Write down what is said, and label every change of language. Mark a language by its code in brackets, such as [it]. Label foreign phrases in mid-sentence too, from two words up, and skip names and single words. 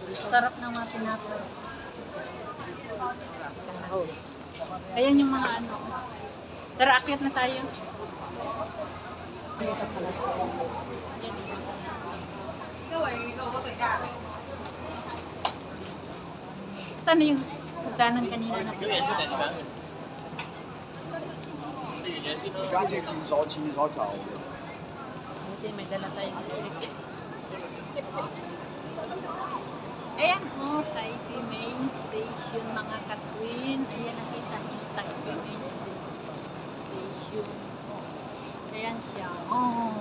[tl] Sarap ng mga tinapay. Ayan yung mga ano. Tara, akyat na tayo. Saan yung pagdanan kanina na? [zh] 你赶紧清手走。 [tl] Buti may dala tayong stick. Ayan oh, Taipei Main Station mga katwin. Ayan, nakita niyo Taipei Main Station. Ayan siya. Oh.